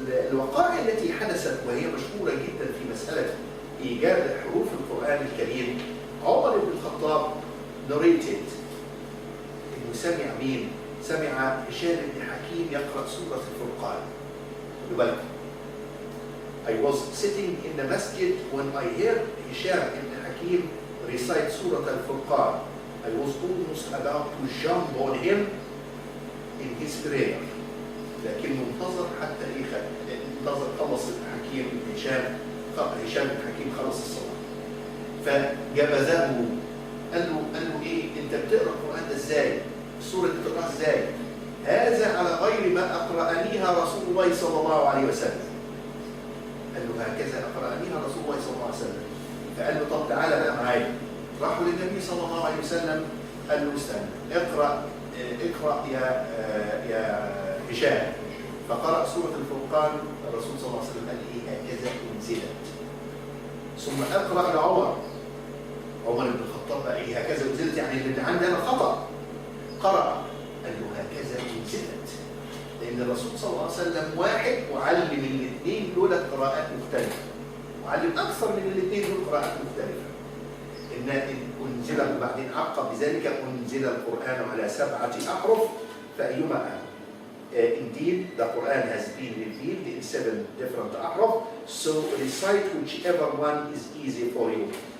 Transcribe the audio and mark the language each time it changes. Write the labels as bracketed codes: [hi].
[ar] الوقائع التي حدثت وهي مشهوره جدا في مساله ايجاد حروف القران الكريم، عمر بن الخطاب [en] narrated [ar] انه سمع مين؟ سمع هشام بن حكيم يقرا سوره الفرقان. خدوا بالكم. [en] I was sitting in the masjid when I heard Hisham ibn Hakim recite Surah Al-Furqan. I was almost about to jump on him in his prayer. [ar] لكنه انتظر حتى انتظر خلص الحكيم هشام بن حكيم خلص الصلاة. فجبذه قال له ايه؟ انت بتقرا القرآن ده ازاي؟ السورة دي بتقراها ازاي؟ هذا على غير ما أقرأنيها رسول الله صلى الله عليه وسلم. قال له هكذا أقرأنيها رسول الله صلى الله عليه وسلم. فقال له طب تعالى بقى معايا. راحوا للنبي صلى الله عليه وسلم قال له استنى اقرأ يا هشام. فقرأ سورة الفرقان. الرسول صلى الله عليه وسلم قال ايه؟ هكذا انزلت. ثم اقرأ لعمر. عمر بن الخطاب بقى ايه؟ هكذا انزلت يعني اللي عندي انا خطأ. قرأ قال له هكذا انزلت. لأن الرسول صلى الله عليه وسلم واحد وعلم الاثنين دول قراءات مختلفة. وعلم أكثر من الاثنين دول قراءات مختلفة. إن أنزل وبعدين عقب بذلك أنزل القرآن على 7 أحرف فأيما أهم. [en] Indeed, the Quran has been revealed in 7 different أحرف. So recite whichever one is easy for you.